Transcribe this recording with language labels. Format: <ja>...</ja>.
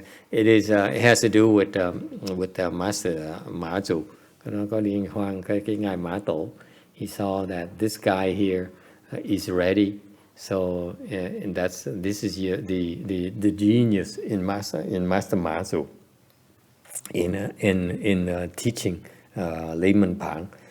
<en>It has to do with Master MaZu.</en> <vi>Nó có liên quan cái ngài Mã Tổ.</vi> <en>He saw that this guy here is ready. So and this is the genius in Master MaZu in teaching Layman Pang.</en>